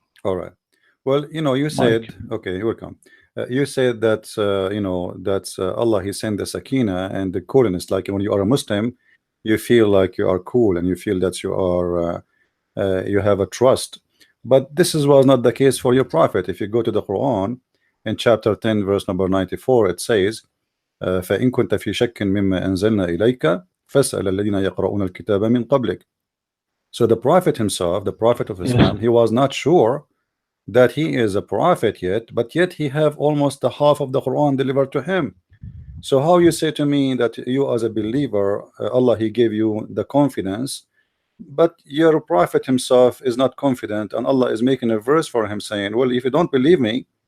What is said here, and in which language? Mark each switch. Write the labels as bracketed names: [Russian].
[English] All right. Well, you said, Mike. okay, you're welcome. You said that, that Allah, He sent the sakina and the coolness. Like when you are a Muslim, you feel like you are cool and you feel that you have a trust. But was not the case for your prophet. If you go to the Quran, in chapter 10, verse number 94, it says, [Arabic] فإن كنت في شك مما أنزلنا إليك فاسأل الذين يقرؤون الكتاب من قبلك. [English] So the prophet himself, the prophet of Islam, he was not sure that he is a prophet yet, but yet he have almost the half of the Quran delivered to him. So how you say to me that you as a believer, Allah, He gave you the confidence, but your prophet himself is not confident, and Allah is making a verse for him saying, well, if you don't believe me,